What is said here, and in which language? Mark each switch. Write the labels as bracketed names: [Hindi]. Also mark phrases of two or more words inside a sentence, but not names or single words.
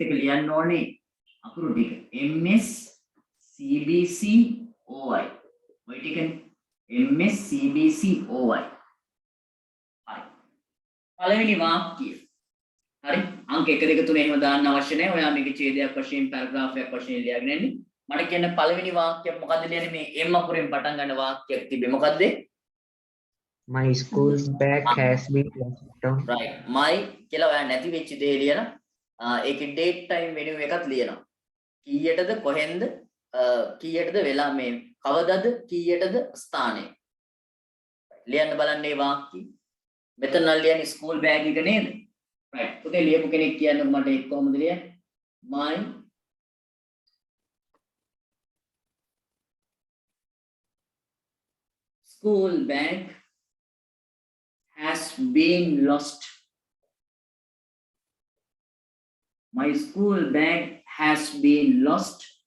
[Sinhala] එක ලියන්න ඕනේ අකුරු ටික MS CBC OI ඔය ටිකනේ MS CBC OI හරි පළවෙනි වාක්‍යය හරි අංක 1 2 3 එහෙම දාන්න අවශ්‍ය නැහැ ඔයා මේක ඡේදයක් වශයෙන් පැරග්‍රාෆ් එකක් වශයෙන් ලියාගෙන ඉන්නේ මට කියන්න පළවෙනි වාක්‍යය මොකද්ද ලියන්නේ මේ M අකුරෙන් පටන් ගන්න වාක්‍යයක් තිබේ මොකද්ද [English] My school bag has been lost on. right my [Sinhala] කියලා ඔයා නැති වෙච්ච දේ ලියලා ඒකේ [English] date time venue [Sinhala] එකත් ලියනවා කීයටද කොහෙන්ද කීයටද වෙලා මේ කවදද කීයටද ස්ථානය ලියන්න බලන්න මේ වාක්‍ය මෙතන නම් ලියන්නේ [English] school bag [Sinhala] එක නේද right පුතේ ලියපු කෙනෙක් කියන්න මට ඒක කොහොමද ලියන්නේ [English] my school bag has been lost. My school bag has been lost.